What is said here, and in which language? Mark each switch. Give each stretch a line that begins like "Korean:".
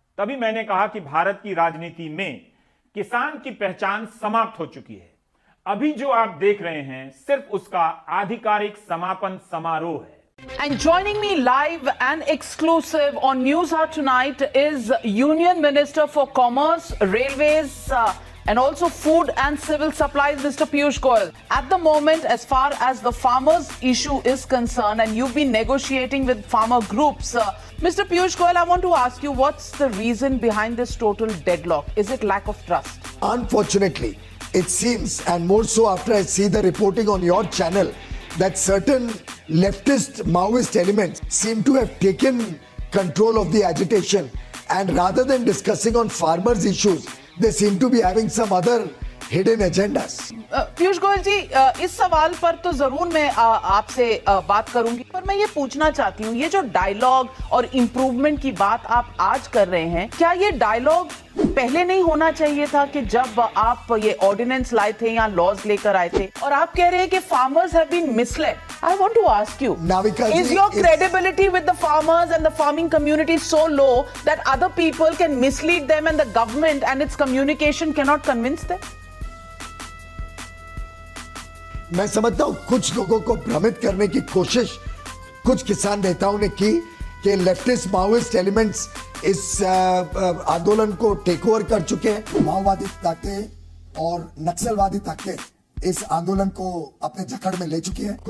Hindi: तभी मैंने कहा कि भारत की राजनीति में किसान की पहचान समाप्त हो चुकी है। अभी जो आप देख रहे हैं सिर्फ उसका आधिकारिक समापन समारोह है।
English: And joining me live and exclusive on News Hour tonight is Union Minister for Commerce, Railways, and also Food and Civil Supplies, Mr. Piyush Goyal. At the moment, as far as the farmers' issue is concerned, and you've been negotiating with farmer groups, Mr. Piyush Goyal, I want to ask you, what's the reason behind this total deadlock? Is it lack of trust? Unfortunately, it seems, and more so after I see the reporting on your channel, that certain leftist Maoist elements seem to have taken control of the agitation, and rather than discussing on farmers' issues, they seem to be having some other hidden agendas.
Hindi: Piyush Goyal जी, इस सवाल पर तो जरूर मैं आपसे बात करूंगी, पर मैं ये पूछना चाहती हूँ, ये जो डायलॉग और इम्प्रूवमेंट की बात आप आज कर रहे हैं, क्या ये डायलॉग पहले नहीं होना चाहिए था कि जब आप ये ऑर्डिनेंस लाए थे या लॉज लेकर आए थे? और आप कह रहे हैं कि
English: Farmers have been misled. I want to ask you, is your credibility with the farmers and the farming community so low that other people can mislead them and the government and its communication cannot convince them?
Hindi: मैं समझता हूँ कुछ लोगों को भ्रमित करने की कोशिश कुछ किसान नेताओं ने की कि लेफ्टिस्ट माओइस्ट एलिमेंट्स इस आंदोलन को टेक ओवर कर चुके हैं। माओवादी ताकतें और नक्सलवादी ताकतें इस आंदोलन को अपने जकड़ में ले चुकी हैं।